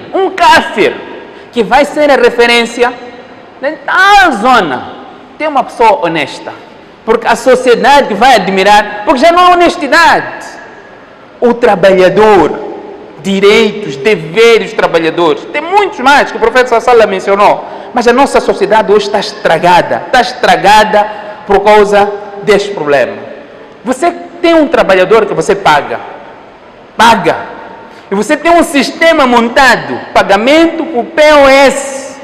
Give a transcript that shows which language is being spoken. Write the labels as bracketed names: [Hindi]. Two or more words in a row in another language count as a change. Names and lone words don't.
[Portuguese] Um kafir, que vai ser a referência em tal zona, tem uma pessoa honesta. Porque a sociedade vai admirar, porque já não há honestidade. O trabalhador, direitos, deveres dos trabalhadores, tem muitos mais que o profeta [Arabic] صلى الله عليه وسلم [Portuguese] mencionou, mas a nossa sociedade hoje está estragada por causa deste problema. Você tem um trabalhador que você paga, e você tem um sistema montado, pagamento por POS.